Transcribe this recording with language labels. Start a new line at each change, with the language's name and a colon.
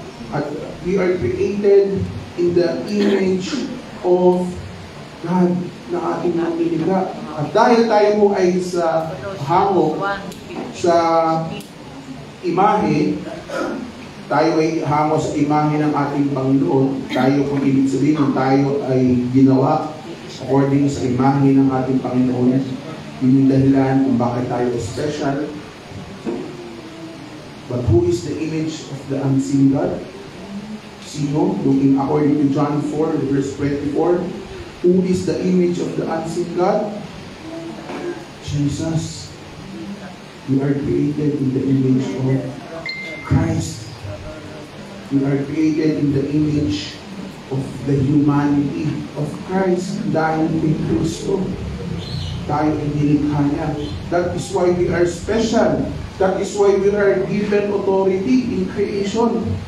Filipino: At
English: we are created in the image of
Filipino: God na ating nilikha. At dahil tayo po ay sa hango, sa imahe, tayo ay hango sa imahe ng ating Panginoon. Tayo, kung ibig sabihin, tayo ay ginawa according sa imahe ng ating Panginoon. Yun yung dahilan kung bakit tayo special.
English: But who is the image of the unseen God?
Filipino: Sino?
English: Looking according to John 4, verse 24. Who is the image of the unseen God? Jesus. We are created in the image of Christ. We are created in the image of the humanity of Christ.
Filipino: Dahil kay Kristo, tayo ay nilikha niya.
English: That is why we are special. That is why we are given authority in creation.